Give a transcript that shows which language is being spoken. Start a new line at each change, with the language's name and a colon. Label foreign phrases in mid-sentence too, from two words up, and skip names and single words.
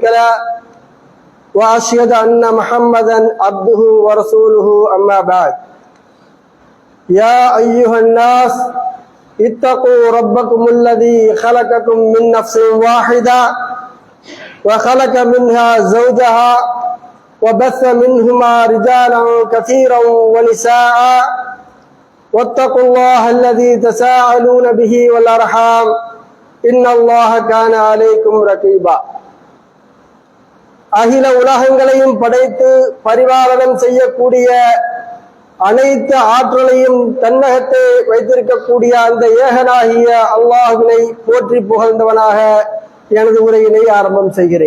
Arabic: له وأشهد أن محمدا عبده ورسوله أما بعد يا أيها الناس اتقوا ربكم الذي خلقكم من نفس واحدة وخلق منها زوجها وبث منهما رجالا كثيرا ونساء واتقوا الله الذي تساءلون به والأرحام إن الله كان عليكم رقيبا.
Tamil: அகில உலகங்களையும் படைத்து பரிபாலனம் செய்யக்கூடிய அனைத்து ஆற்றலையும் தன்னகத்தை வைத்திருக்கக்கூடிய அந்த ஏகனாகிய அல்லாஹ்வினை போற்றி புகழ்ந்தவனாக எனது உரையினை ஆரம்பம் செய்கிறேன்.